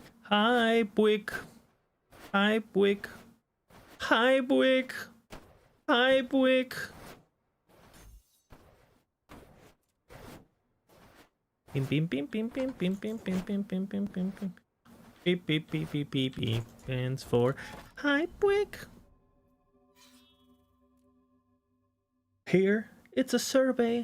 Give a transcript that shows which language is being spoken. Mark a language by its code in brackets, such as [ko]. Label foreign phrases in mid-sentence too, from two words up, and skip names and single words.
[en] Hi, Buick. Hi, Buick. Hi, Buick. Hi, Buick. Pim pim pim pim pim pim pim pim pim pim pim pim pim. Beep beep beep beep beep beep. Stands for Hi, Buick. Here, it's a survey.